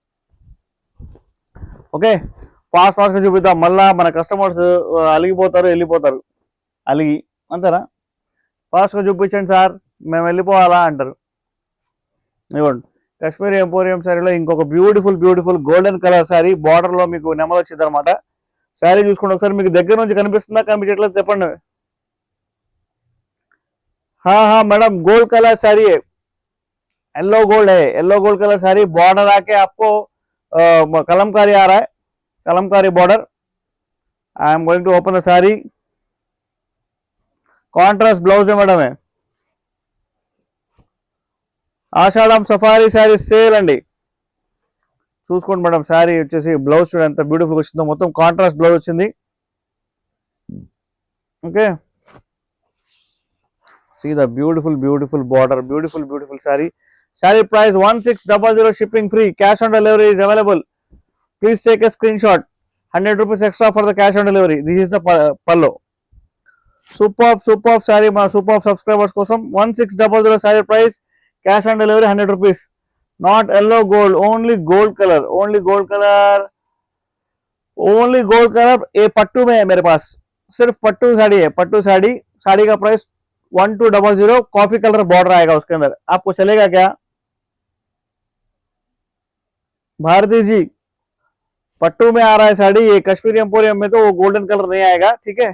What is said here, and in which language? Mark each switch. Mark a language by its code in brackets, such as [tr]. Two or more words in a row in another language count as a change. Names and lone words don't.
[te] ఓకే, ఫాస్ట్ గా చూపిద్దాం, మళ్ళా మన కస్టమర్స్ అలిగిపోతారు, వెళ్ళిపోతారు, అలిగి, అంతేనా? ఫాస్ట్ గా చూపించండి సార్, మేము వెళ్ళిపోవాలా అంటారు. ఇవ్వండి, కాశ్మీరీ ఎంపోరియం శారీలో ఇంకొక [en] beautiful beautiful golden colour saree, [te] బార్డర్ లో మీకు నెమలు వచ్చింది అనమాట. శారీ చూసుకోండి ఒకసారి, మీకు దగ్గర నుంచి కనిపిస్తుందా, కనిపించట్లేదు చెప్పండి. [hi] मैडम [en] gold colour [hi] साड़ी है, [en] yellow gold [hi] है, [en] yellow gold colour [hi] साड़ी, बॉर्डर आके आपको कलमकारी आ रहा है, कलमकारी बॉर्डर। [en] I am going to open the saree, contrast blouse [hi] है मैडम है, [te] ఆషాఢం సఫారీ [en] saree sale [te] అండి. చూసుకోండి మేడం, శారీ వచ్చేసి బ్లౌజ్ చూడండి ఎంత బ్యూటిఫుల్ వచ్చిందో, మొత్తం [en] contrast blouse [te] వచ్చింది. ఓకే, [en] see the beautiful beautiful border, beautiful beautiful saree price 1600, shipping free, cash on delivery is available. Please take a screenshot, 100 rupees extra for the cash on delivery. This is the pallo. Superb saree ma superb subscribers kosam, 1600 saree price, cash on delivery 100 rupees. Not yellow gold, only gold color, only gold color, only gold color. [hi] ये पट्टू में है मेरे पास, सिर्फ पट्टू साड़ी है, पट्टू साड़ी। साड़ी का प्राइस 1200, [en] coffee colour [hi] बॉर्डर आएगा उसके अंदर, आपको चलेगा क्या भारती जी? पट्टू में आ रहा है साड़ी, ये कश्मीरी एम्पोरियम में तो वो [en] golden colour [hi] नहीं आएगा, ठीक है।